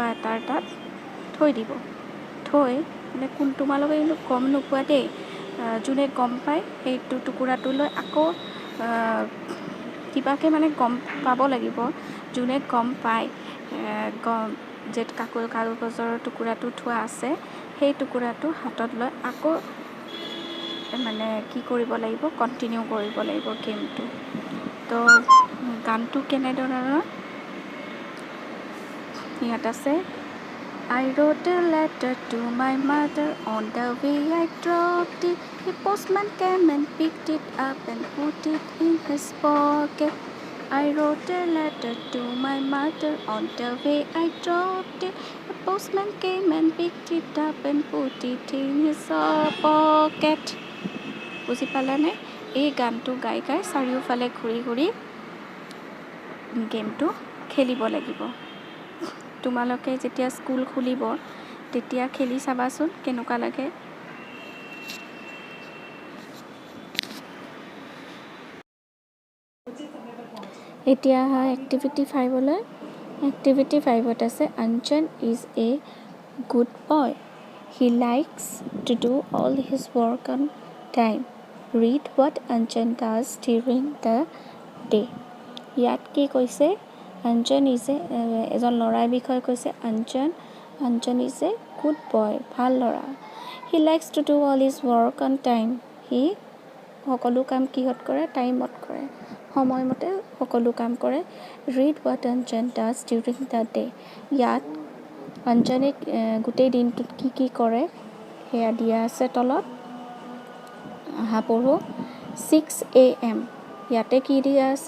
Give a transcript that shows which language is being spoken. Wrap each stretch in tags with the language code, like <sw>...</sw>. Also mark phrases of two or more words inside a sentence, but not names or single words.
<as>এটাৰ তাত থৈ দিব মানে তোমালোকে কিন্তু গম নোপোৱা দেই যোনে গম পায় সেইটো টুকুৰাটো লৈ আকৌ কিবাকে মানে গম পাব লাগিব যোনে গম পায় যে কাগজৰ টুকুৰাটো থোৱা আছে সেই টুকুৰাটো হাতত লৈ আকৌ মানে কি কৰিব লাগিব কণ্টিনিউ কৰিব লাগিব গেমটো তো গানটো কেনেধৰণৰ ইয়াত আছে</as> <en>I wrote a letter to my mother on the way I dropped it the postman came and picked it up and put it in his pocket I wrote a letter to my mother on the way I dropped it the postman came and picked it up and put it in his pocket</en> <as>বুজি পালানে এই গানটো গাই চাৰিওফালে ঘূৰি গেমটো খেলিব লাগিব তোমালোকে যেতিয়া স্কুল খুলিব তেতিয়া খেলি চাবাচোন কেনেকুৱা লাগে এতিয়া এক্টিভিটি 5লৈ এক্টিভিটি 5ত আছে</as> <en>Anchan is a good boy he likes to do all his work on time read what Anchan does during the day</en> <as>ইয়াত কি কৈছে</as> <en>Anchan is</en> <as>এজন ল'ৰাৰ বিষয়ে কৈছে</as> <en>Anchan is a good boy,</en> <as>ভাল ল'ৰা।</as> <en>He likes to do all his work on time.</en> <as>সি সকলো কাম কিহত কৰে? টাইমত কৰে, সময়মতে সকলো কাম কৰে।</as> <en>Read what Anjan does during the day.</en> <as>ইয়াত অঞ্জনে গোটেই দিনটোত কি কি কৰে সেয়া দিয়া আছে তলত। আহা পঢ়ো। 6 AM, ইয়াতে কি দিয়া আছে?</as>